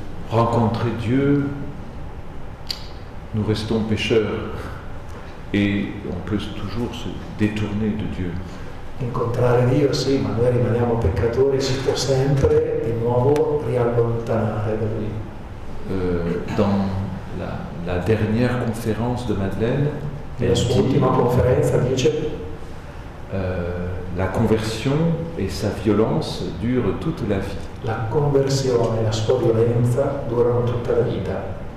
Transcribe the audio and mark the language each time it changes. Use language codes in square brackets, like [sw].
[fr] Rencontrer Dieu, nous restons pécheurs et on peut toujours se détourner de Dieu. [it] Incontrare Dio sì, ma noi rimaniamo peccatori, si può sempre di nuovo riallontanare da Lui. [fr] Dans la dernière conférence de Madeleine, [it] Nella sua ultima conferenza dice: [fr] la conversion et sa violence durent toute la vie. [it] la conversione e la sua violenza durano tutta la vita.